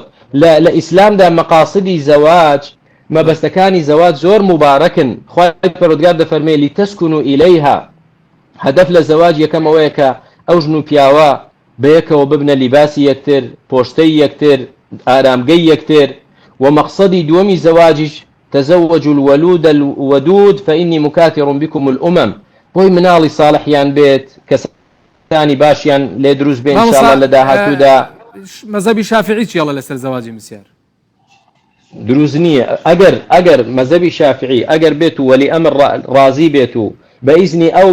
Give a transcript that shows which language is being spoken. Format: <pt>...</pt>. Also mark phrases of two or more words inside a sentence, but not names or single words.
<ckb>لە ئیسلامدا مەقاسیدی زەواج مەبەستەکانی زەواج زۆر مبارەکن. خوای پەروەردگار دەفەرمێ</ckb> <ar>لیتەسکونوا ئیلەیها</ar> <ckb>هەدەف لە زەواج یەکەمەوەیە کە ئەو ژن و پیاوە بەیەکەوە ببنە لیباسی یەکتر پۆشتەی یەکتر ئارامگەی یەکتر و مەقصەدی دووەمی زەواجیش</ckb> <ar>تزوجوا الولود الودود فإني مكاثر بكم الأمم</ar> <ckb>بۆی مناڵی ساڵحیان بێت کەسانی باشیان لێ دروست بێن ئینشاءالله لە داهاتوودا. مەزهبی شافعی چیاڵە لەسەر زەواجی میسیار؟ دروست نییە ئەگەر مەزهبی شافعی ئەگەر بێت و وەلی ئەمر ڕازی بێت و بە ئیزنی ئەو</ckb>